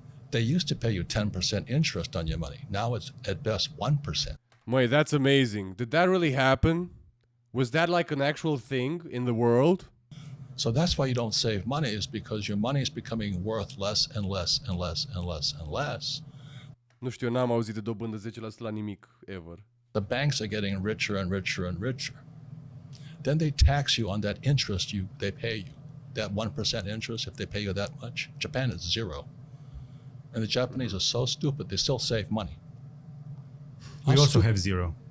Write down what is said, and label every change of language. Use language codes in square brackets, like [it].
[en] they used to pay you 10% interest on your money. Now it's at best 1%. Măi, that's amazing. Did that really happen? Was that like an actual thing in the world? So that's why you don't save money, is because your money is becoming worth less and less and less and less and less. [ro] Nu știu, eu n-am auzit de dobândă 10% la nimic, ever. [en] The banks are getting richer and richer and richer. Then they tax you on that interest they pay you. That 1% interest, if they pay you that much. Japan is 0. And the Japanese are so stupid, they still save money. We How also stupid- have 0.